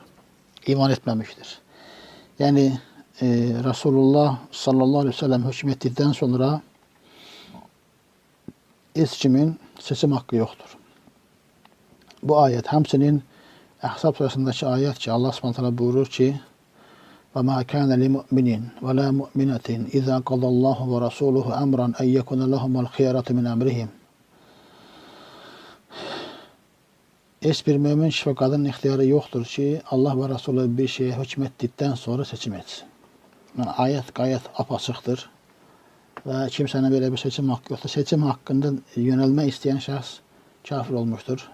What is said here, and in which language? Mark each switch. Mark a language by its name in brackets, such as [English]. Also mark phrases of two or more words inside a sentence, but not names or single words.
[Turkish] İman etmemiştir. Yani Resulullah [Arabic] صلى الله عليه وسلم [Turkish] hükmettikten sonra hiç kimin seçim hakkı yoktur. Bu ayet hamsinin Ahzab suresindeki ayet ki Allah subhanahu teala buyurur ki [Arabic] وَمَا كَانَ لِمُؤْمِنٍ وَلَا مُؤْمِنَةٍ اِذَا قَضَى اللّٰهُ وَرَسُولُهُ اَمْرًا اَنْ يَكُنَ لَهُمُ الْخِيَرَةُ مِنْ اَمْرِهِمْ. [Turkish] Hiçbir mümin kişi ve kadının ihtiyarı yoktur ki Allah ve Resulü bir şeye hükmettikten sonra seçim etsin. Yani ayet gayet apaçıktır. Ve kimsenin böyle bir seçim hakkı yoktur. Seçim hakkında yönelme isteyen şahs kafir olmuştur.